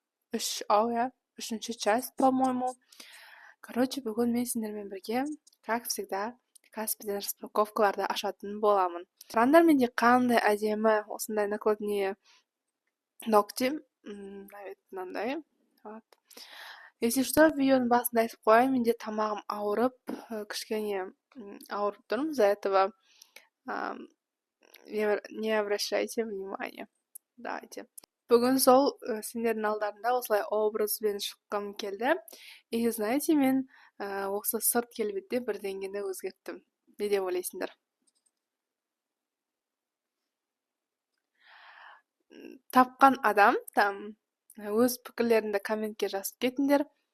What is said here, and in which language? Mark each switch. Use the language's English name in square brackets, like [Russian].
[Kazakh] Үшінші часть, по-моему. Короче, бүгін мен сіздермен бірге, как всегда, Каспийден распаковкаларды ашатын боламын. Қараңдар менде қандай әдемі осындай накладные ногти. Мынандай. Вот. Если что, видеоның басында айтып қояйын, менде тамағым ауырып, кішкене ауырып тұрмын. [Russian] Из-за этого не обращайте внимания. Давайте. [Kazakh] Бүгін сол сендердің алдарында осылай образбен шыққым келді. И знаете, мен осы сырт келбетте бірдеңені өзгерттім. Не деп ойлайсыңдар? Тапқан адам там өз пікірлеріңді комментке жазып кетіңдер.